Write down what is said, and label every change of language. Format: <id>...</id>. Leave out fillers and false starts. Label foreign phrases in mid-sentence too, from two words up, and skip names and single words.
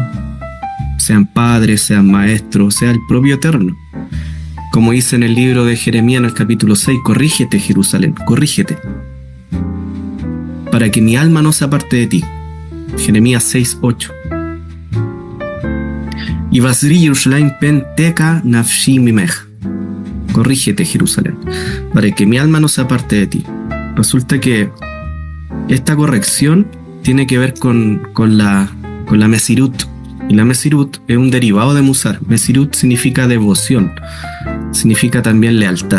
<es>Sean padres, sean maestros, sea el propio Eterno. Como dice en el libro de Jeremías en el capítulo 6, corrígete, Jerusalén, corrígete, para que mi alma no se aparte de ti. Jeremías 6:8.</es> <he>הוסרי ירושלים פן תקע נפשי ממך.</he> <es>Corrígete, Jerusalén, para que mi alma no se aparte de ti. Resulta que esta corrección tiene que ver con la Mesirut. Y la Mesirut es un derivado de Musar. Mesirut significa devoción, significa también lealtad.</es>